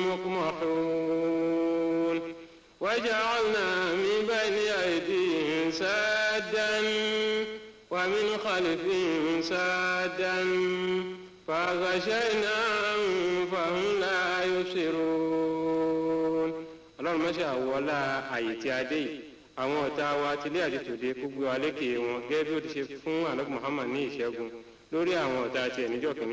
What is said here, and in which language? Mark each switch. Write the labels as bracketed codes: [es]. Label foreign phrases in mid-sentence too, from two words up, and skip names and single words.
[ar] مقمحون وجعلنا من بين أيديهم سادا ومن خلفهم سادا فغشيناهم فهم لا يبصرون. [yo] Ọlọ́run má ṣe àwọlá àyè tí a dé yìí àwọn ọ̀tá wa tilé àti tòde kó gbé wa lékè wọn gẹ́gẹ́ bí ó ti ṣe fún ànábì Muhammad ní ìṣẹ́gun lórí àwọn ọ̀tá tiẹ̀ níjọ́ kìíní.